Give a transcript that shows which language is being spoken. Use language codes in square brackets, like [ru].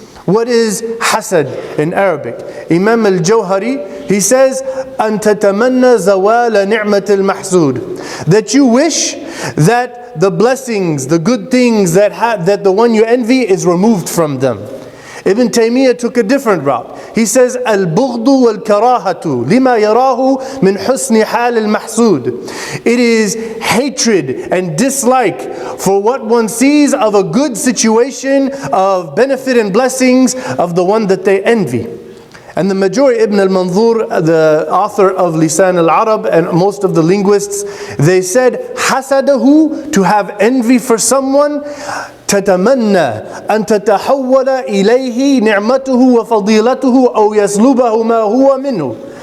[en] What is hasad in Arabic? Imam al-Jawhari, he says, [ar] أَن تَتَمَنَّ زَوَالَ نِعْمَةِ الْمَحْسُودِ, [en] that you wish that the blessings, the good things that the one you envy is removed from them. Ibn Taymiyyah took a different route. He says, [ar] الْبُغْضُ وَالْكَرَاهَةُ لِمَا يَرَاهُ مِنْ حُسْنِ حَالِ الْمَحْسُودِ. [en] It is hatred and dislike for what one sees of a good situation, of benefit and blessings of the one that they envy. And the majority, Ibn al-Manzur, the author of Lisan al-Arab, and most of the linguists, they said, hasadahu, to have envy for someone, [ar] تتمنى أن تتحول إليه نعمته وفضيلته أو يسلبه ما هو منه.